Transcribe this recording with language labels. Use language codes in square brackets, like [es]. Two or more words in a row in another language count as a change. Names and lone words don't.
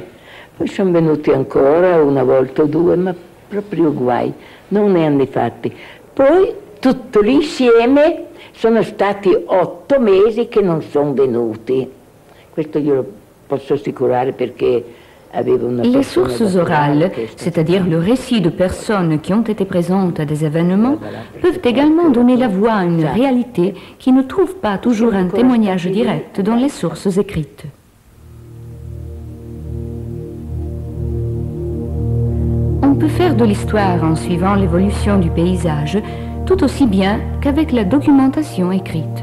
[it] Poi sono venuti ancora una volta o due, ma proprio guai, non ne hanno fatti. Poi tutto l'insieme sono stati 8 mesi che non sono venuti. Questo io lo posso assicurare perché avevo una... [fr] Les sources orales, c'est-à-dire le récit de personnes qui ont été présentes à des événements, peuvent également donner la voix à une réalité qui ne trouve pas toujours un témoignage direct dans les sources écrites. On peut faire de l'histoire en suivant l'évolution du paysage, tout aussi bien qu'avec la documentation écrite.